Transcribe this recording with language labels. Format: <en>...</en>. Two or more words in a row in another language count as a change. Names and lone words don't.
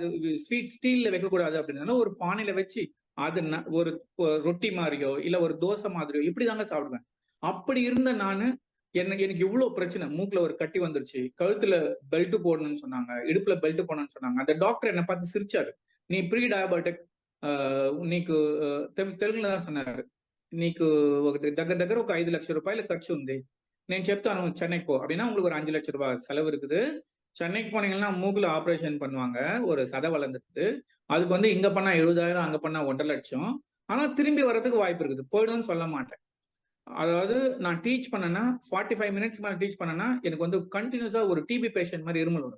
<en>sweet steel</en> <ta>வைக்கக்கூடாது அப்படின்றனால ஒரு பானையில வச்சு, அது ஒரு ரொட்டி மாரியோ, இல்ல ஒரு தோசை மாதிரியோ இப்படிதாங்க சாப்பிடுவேன். அப்படி இருந்த நானு, எனக்கு இவ்ளோ பிரச்சனை. மூக்குல ஒரு கட்டி வந்துருச்சு. கழுத்துல பெல்ட் போடணும்னு சொன்னாங்க. இடுப்புல பெல்ட் போடணும்னு சொன்னாங்க. அந்த டாக்டர் என்ன பார்த்து சிரிச்சாரு. "நீ</ta> <en>pre diabetic</en> <te>నీకు తెలుగులో</te> <ta>சொன்னாரு.</ta> <te>"నీకు దగ్గర దగ్గర ఒక 5,00,000 రూపాయలు ఖర్చు ఉంది. నేను చెప్తాను చెన్నైకి పో."</te> <ta>அப்படின்னா உங்களுக்கு ஒரு 5,00,000 ரூபாய் செலவு இருக்குது. சென்னைக்கு போனீங்கன்னா மூக்குல ஆபரேஷன் பண்ணுவாங்க. ஒரு சதை வளர்ந்துருக்கு. அதுக்கு வந்து இங்க பண்ணா 70,000, அங்க பண்ணா 1,50,000. ஆனா திரும்பி வர்றதுக்கு வாய்ப்பு இருக்குது. போயிடும்னு சொல்ல மாட்டேன். அதாவது நான் டீச் பண்ணேன்னா 45 மினிட்ஸ் மேல டீச் பண்ணேன்னா எனக்கு வந்து கண்டினியூஸா ஒரு</ta> <en>TB patient</en> <ta>மாதிரி இருமல் வருங்க.</ta>